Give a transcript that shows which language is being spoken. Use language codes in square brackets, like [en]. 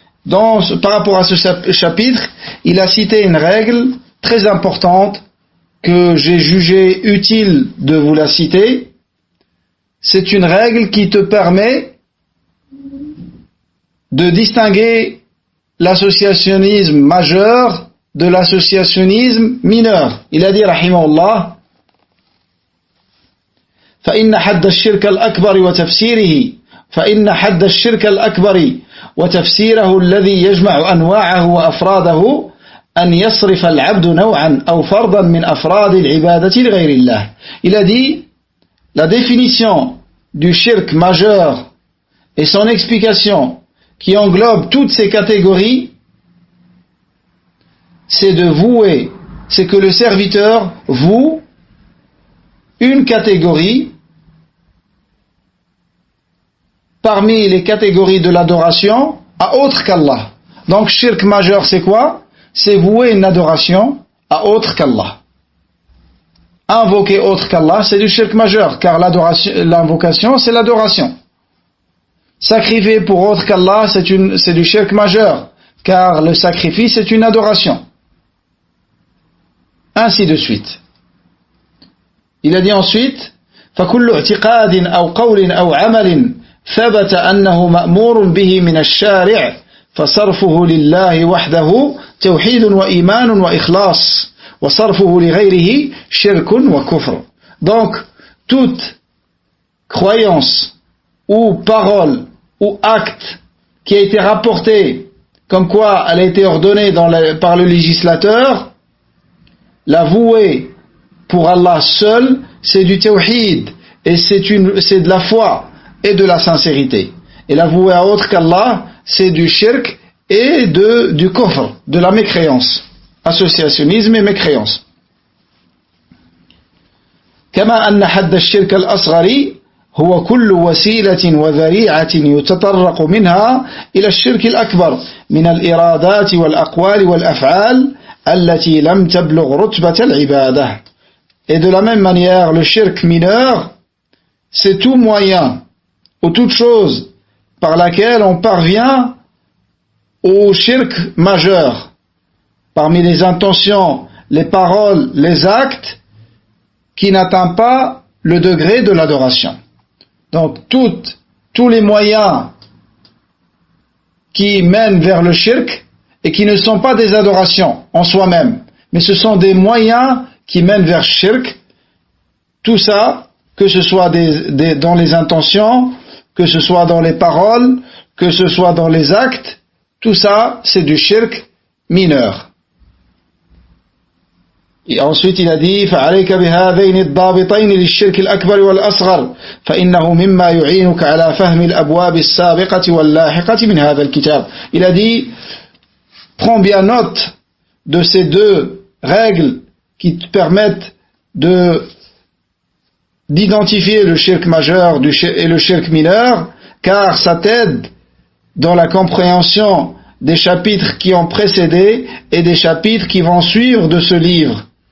[fr] Par rapport à ce chapitre, il a cité une règle très importante que j'ai jugé utile de vous la citer. C'est une règle qui te permet de distinguer l'associationnisme majeur de l'associationnisme mineur. Il a dit, [ar] rahimahullah, فإن حد الشرك الأكبر وتفسيره فإن حد الشرك الأكبر وتفسيره الذي يجمع أنواعه وأفراده أن يصرف العبد نوعا أو فردا من أفراد العبادة لغير الله. [fr] Il a dit, la définition du shirk majeur et son explication qui englobe toutes ces catégories, c'est que le serviteur voue une catégorie parmi les catégories de l'adoration à autre qu'Allah. Donc shirk majeur c'est quoi? C'est vouer une adoration à autre qu'Allah. Invoquer autre qu'Allah, c'est du shirk majeur, car l'invocation, c'est l'adoration. Sacrifier pour autre qu'Allah, c'est du shirk majeur, car le sacrifice est une adoration. Ainsi de suite. Il a dit ensuite, [ar] فَكُلُّ اعْتِقَادٍ أَوْ قَوْلٍ أَوْ عَمَلٍ ثَبَتَ أَنَّهُ مَأْمُورٌ بِهِ مِنَ الشَّارِعِ فَصَرْفُهُ لِلَّهِ وَحْدَهُ توحيد وإيمان وإخلاص وصرفه لغيره شرك وكفر. [fr] Donc toute croyance ou parole ou acte qui a été rapporté comme quoi elle a été ordonnée par le législateur, la vouer pour Allah seul, c'est du tawhid et c'est de la foi et de la sincérité. Et la vouer à autre qu'Allah, c'est du shirk et du kufr, de la mécréance, associationnisme et mécréance. [ar] كما أن حد الشرك الأصغر هو كل وسيلة وذريعة يتطرق منها إلى الشرك الأكبر من الإرادات والأقوال والأفعال التي لم تبلغ رتبة العبادة. [fr] Et de la même manière, le shirk mineur, c'est tout moyen ou toute chose par laquelle on parvient au shirk majeur, parmi les intentions, les paroles, les actes, qui n'atteint pas le degré de l'adoration. Donc tous les moyens qui mènent vers le shirk et qui ne sont pas des adorations en soi-même, mais ce sont des moyens qui mènent vers shirk, tout ça, que ce soit dans les intentions, que ce soit dans les paroles, que ce soit dans les actes, tout ça c'est du shirk mineur. Et ensuite il a dit [ar] فَعَلَيْكَ بِهَذَيْنِ الضَّابِطَيْنِ لِلشِّرْكِ الْأَكْبَرِ وَالْأَصْغَرِ فَإِنَّهُ مِمَّا يُعِينُكَ عَلَى فَهْمِ الْأَبْوَابِ السَّابِقَةِ وَاللَّاحِقَةِ مِنْ هَذَا الْكِتَابِ. [fr] Il a dit, prends bien note de ces deux règles qui te permettent d'identifier le shirk majeur et le shirk mineur, car ça t'aide dans la compréhension des chapitres qui ont précédé et des chapitres qui vont suivre de ce livre.